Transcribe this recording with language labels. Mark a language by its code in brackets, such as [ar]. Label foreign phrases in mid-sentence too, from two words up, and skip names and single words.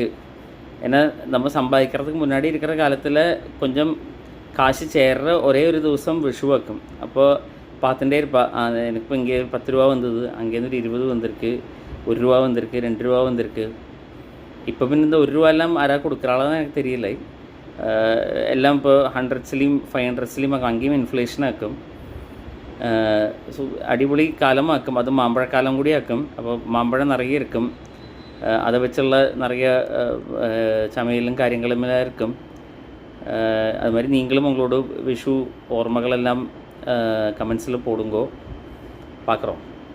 [ta] ஏன்னா நம்ம சம்பாதிக்கிறதுக்கு முன்னாடி இருக்கிற காலத்தில் கொஞ்சம் காசு சேர்ற ஒரே ஒரு ദിവസം விஷு வைக்கும். அப்போது பார்த்துட்டே இருப்பா, எனக்கு இப்போ இங்கே 10 ரூபா வந்தது, அங்கேருந்து ஒரு 20 வந்திருக்கு, 1 ரூபா வந்திருக்கு, 2 ரூபா வந்திருக்கு. இப்போ പിന്നെ இந்த 1 ரூபா எல்லாம் ஆரா கொடுக்குறாளான்னு எனக்கு தெரியல. [ml] എല്ലാം ഇപ്പോൾ 100സിലും 500സിലും ഒക്കെ അங்கேயும் ഇൻഫ്ലേഷൻ ആക്കും. ஸோ അടിപൊളി കാലമാക്കും. അത് മാമ്പഴക്കാലം കൂടി ആക്കും. അപ്പോൾ മാമ്പഴം നിറയെ ഇരിക്കും. [ta] அதை வச்சுள்ள நிறைய சமையலும் കാര്യങ്ങളും எல்லாம் இருக்கும். அது மாதிரி நீங்களும் உங்களோட விஷு ஓர்மகளெல்லாம் கமெண்ட்ஸில் போடுங்கோ, பார்க்குறோம்.